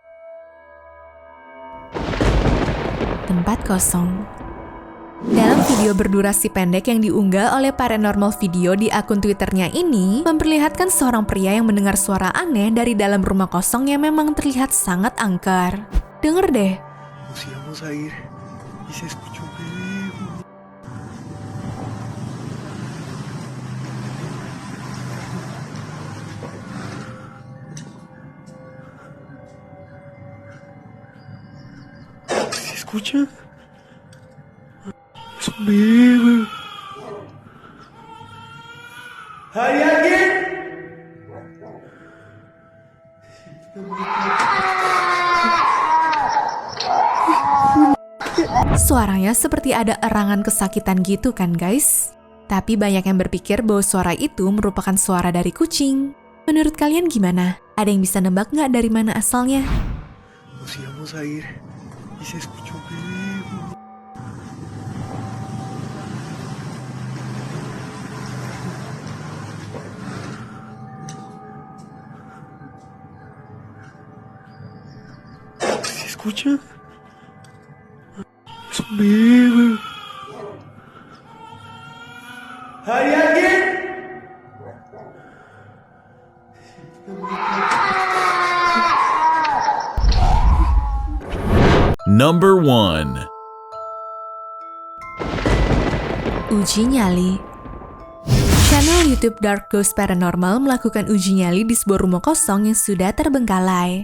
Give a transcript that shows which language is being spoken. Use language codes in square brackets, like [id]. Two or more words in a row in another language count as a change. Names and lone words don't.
[id] Tempat kosong. Dalam video berdurasi pendek yang diunggah oleh Paranormal Video di akun Twitternya ini, memperlihatkan seorang pria yang mendengar suara aneh dari dalam rumah kosong yang memang terlihat sangat angker. Denger deh. [es] Nos íbamos a ir y se escuchó un bebé. ¿Se escucha? Es un bebé. ¿Hay alguien? [id] Suaranya seperti ada erangan kesakitan gitu kan guys? Tapi banyak yang berpikir bahwa suara itu merupakan suara dari kucing. Menurut kalian gimana? Ada yang bisa nebak nggak dari mana asalnya? [es] Nos íbamos a ir y se escuchó un bebé. ¿Se escucha? Es un bebé. ¿Hay alguien? [en] Number 1. [id] Uji nyali. Channel YouTube Dark Ghost Paranormal melakukan uji nyali di sebuah rumah kosong yang sudah terbengkalai.